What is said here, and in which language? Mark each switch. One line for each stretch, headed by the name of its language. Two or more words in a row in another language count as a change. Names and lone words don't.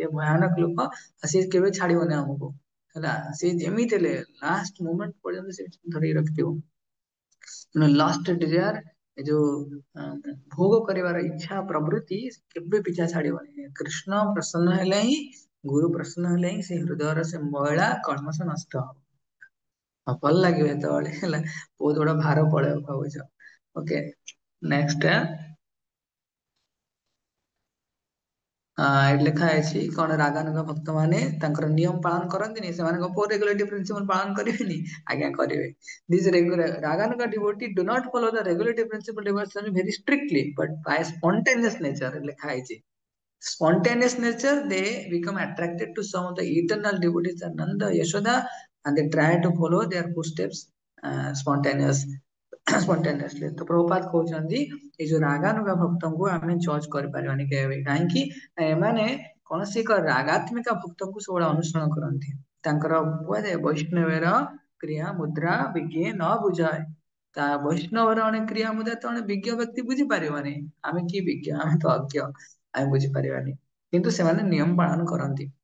Odia: ଭୟାନକ ଲୋକ ସେ କେବେ ଛାଡିବନି ଆମକୁ ହେଲା ସେ ଯେମିତି ହେଲେ
English: last moment
Odia: ପର୍ଯ୍ୟନ୍ତ ସେ ଧରିକି ରଖିଥିବ
English: last desire
Odia: ଏ ଯୋଉ ଭୋଗ କରିବାର ଇଚ୍ଛା ପ୍ରବୃତ୍ତି କେବେ ପିଛା ଛାଡିବନି କୃଷ୍ଣ ପ୍ରସନ୍ନ ହେଲେ ହିଁ ଗୁରୁ ପ୍ରସନ୍ନ ହେଲେ ହିଁ ସେ ହୃଦୟର ସେ ମଇଳା କଳମସ ନଷ୍ଟ ହବ ଭଲ ଲାଗିବ ଯେତେବେଳେ ହେଲା ବହୁତ ବଡ ଭାର ପଳେଇବ ଭାବୁଛ
English: OK next
Odia: ଏଠି ଲେଖା ହେଇଛି କଣ ରାଗାନୁଗ ଭକ୍ତ ମାନେ ତାଙ୍କର ନିୟମ ପାଳନ କରନ୍ତିନି ସେମାନଙ୍କ କୋ
English: regulative principle
Odia: ପାଳନ କରିବେନି ଆଜ୍ଞା କରିବେ
English: these regular raganuga devotee do not follow the regulative principle devotion very strictly but by spontaneous nature
Odia: ଲେଖା ହେଇଛି
English: spontaneous nature they become attracted to some of the eternal devotees Nanda Yashoda and they try to follow their footsteps spontaneous spontaneously
Odia: ତ ପ୍ରଭୁପାଦ କହୁଛନ୍ତି ଏଇ ଯୋଉ ରାଗାନୁଗା ଭକ୍ତଙ୍କୁ ଆମେ ଜଜ କରିପାରିବାନି କେବେ କାହିଁକି ଏମାନେ କୌଣସି ଏକ ରାଗାତ୍ମିକା ଭକ୍ତଙ୍କୁ ସବୁବେଳେ ଅନୁସରଣ କରନ୍ତି ତାଙ୍କର କୁହାଯାଏ ବୈଷ୍ଣବର କ୍ରିୟା ମୁଦ୍ରା ବିଜ୍ଞ ନ ବୁଝାଏ ତା ବୈଷ୍ଣବର ଅଣେ କ୍ରିୟା ମୁଦ୍ରା ତ ଅଣେ ବିଜ୍ଞ ବ୍ୟକ୍ତି ବୁଝିପାରିବନି ଆମେ କି ବିଜ୍ଞ ଆମେ ତ ଅଜ୍ଞ ଆମେ ବୁଝିପାରିବାନି କିନ୍ତୁ ସେମାନେ ନିୟମ ପାଳନ କରନ୍ତି